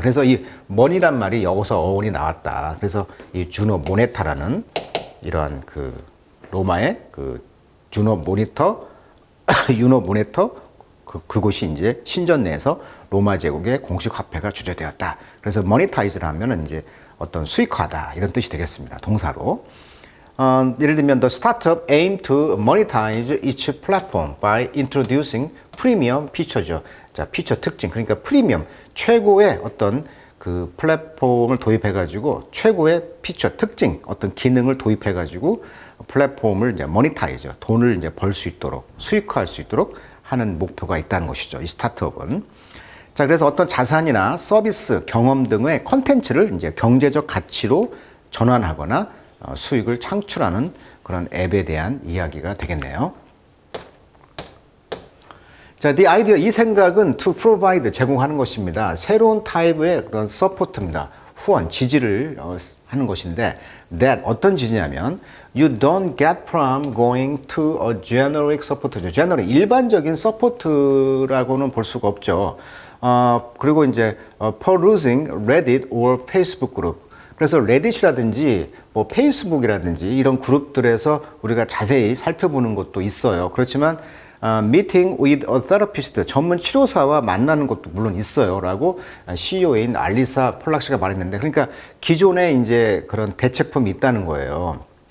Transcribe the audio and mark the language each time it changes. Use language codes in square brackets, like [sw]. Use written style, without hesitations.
[ko] 그래서 이 머니란 말이 여기서 어원이 나왔다. 그래서 이 주노 모네타라는 이러한 그 로마의 그 주노 모니터, 유노 모네터 그곳이 이제 신전 내에서 로마 제국의 공식 화폐가 주조되었다. 그래서 모니타이즈를 하면은 이제 어떤 수익화다 이런 뜻이 되겠습니다. 동사로. [en] 예를 들면 the startup aim to monetize its platform by introducing premium feature죠. [ko] 자, 피처 특징 그러니까 프리미엄 최고의 어떤 그 플랫폼을 도입해가지고 최고의 피처, 특징, 어떤 기능을 도입해가지고 플랫폼을 이제 모니타이저, 돈을 이제 벌 수 있도록, 수익화할 수 있도록 하는 목표가 있다는 것이죠. 이 스타트업은. 자, 그래서 어떤 자산이나 서비스, 경험 등의 콘텐츠를 이제 경제적 가치로 전환하거나 수익을 창출하는 그런 앱에 대한 이야기가 되겠네요. 자, [en] the idea, [ko] 이 생각은 [en] to provide, [ko] 제공하는 것입니다. 새로운 타입의 그런 서포트입니다. 후원, 지지를 하는 것인데, [en] that [ko] 어떤 지지냐면, [en] you don't get from going to a generic support. [ko] generic, 일반적인 서포트라고는 볼 수가 없죠. 그리고 이제 [en] perusing Reddit or Facebook group. [ko] 그래서 레딧이라든지 뭐 페이스북이라든지 이런 그룹들에서 우리가 자세히 살펴보는 것도 있어요. 그렇지만 [en] meeting with a therapist, [ko] 전문 치료사와 만나는 것도 물론 있어요. 라고 CEO인 알리사 폴락씨가 말했는데, 그러니까 기존에 이제 그런 대체품이 있다는 거예요.